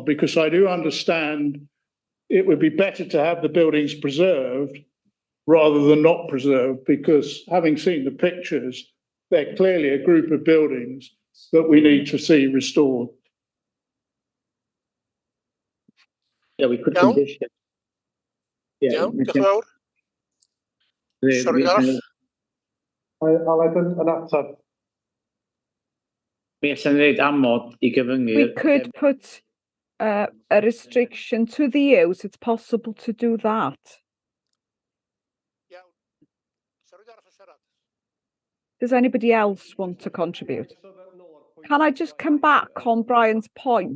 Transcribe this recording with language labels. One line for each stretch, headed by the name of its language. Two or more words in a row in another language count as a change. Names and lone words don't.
English: Because I do understand it would be better to have the buildings preserved rather than not preserved, because having seen the pictures, they're clearly a group of buildings that we need to see restored. Yeah, we could condition.
Welsh: Iawn, diolch yn fawr. Sorry, arall. Aled yn atab. Mi esan ni dweud amod I gyfyngu.
English: We could put a restriction to the use. It's possible to do that. Does anybody else want to contribute? Can I just come back on Brian's point?